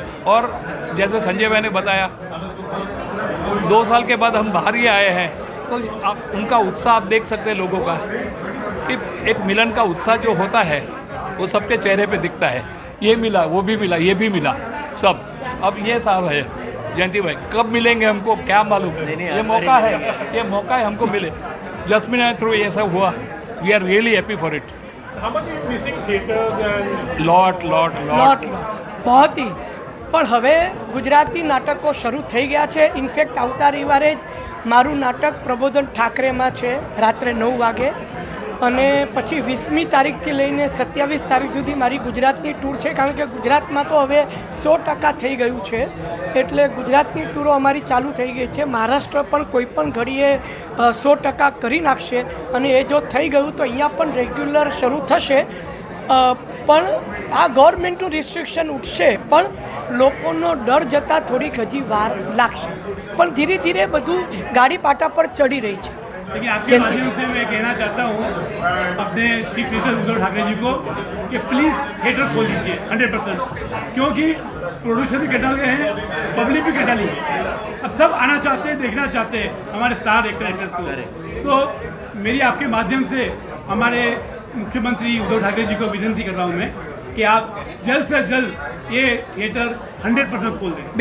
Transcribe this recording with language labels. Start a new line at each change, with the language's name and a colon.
Hindi: और जैसे संजय भाई ने बताया 2 साल के बाद हम बाहर ही आए हैं, तो आप उनका उत्साह आप देख सकते हैं लोगों का, कि एक मिलन का उत्साह जो होता है वो सबके चेहरे पे दिखता है। ये मिला, वो भी मिला, ये भी मिला, सब। अब ये साहब है जयंती भाई, कब मिलेंगे हमको क्या मालूम। ये मौका है, ये मौका है हमको मिले। जस्मिन थ्रू ये सब हुआ,
English: We are really happy for it.
Gujarati: લોટ
Hindi: बहुत ही
Gujarati: પણ હવે ગુજરાતી નાટકો શરૂ થઈ ગયા છે. ઇનફેક્ટ આવતા રવિવારે જ મારું નાટક પ્રબોધન ઠાકરેમાં છે રાત્રે 9 વાગે, અને પછી 20મી તારીખથી લઈને 27 તારીખ સુધી મારી ગુજરાતની ટૂર છે. કારણ કે ગુજરાતમાં તો હવે 100% થઈ ગયું છે, એટલે ગુજરાતની ટૂરો અમારી ચાલુ થઈ ગઈ છે. મહારાષ્ટ્ર પણ કોઈ પણ ઘડીએ 100% કરી નાખશે, અને એ જો થઈ ગયું તો અહીંયા પણ રેગ્યુલર શરૂ થશે. પણ આ ગવર્મેન્ટનું રિસ્ટ્રિક્શન ઉઠશે, પણ લોકોનો ડર જતાં થોડીક હજી વાર લાગશે, પણ ધીરે ધીરે બધું ગાડી પાટા પર ચડી રહી છે.
Hindi: लेकिन आपके माध्यम से मैं कहना चाहता हूँ अपने चीफ मिनिस्टर उद्धव ठाकरे जी को कि प्लीज़ थिएटर खोल लीजिए 100%, क्योंकि प्रोड्यूसर भी कटा गए हैं, पब्लिक भी कटा ली है. अब सब आना चाहते हैं, देखना चाहते हैं हमारे स्टार एक्टर्स को. तो मेरी आपके माध्यम से हमारे मुख्यमंत्री उद्धव ठाकरे जी को विनती कर रहा हूँ मैं कि आप जल्द से जल्द ये थिएटर 100% खोल दें.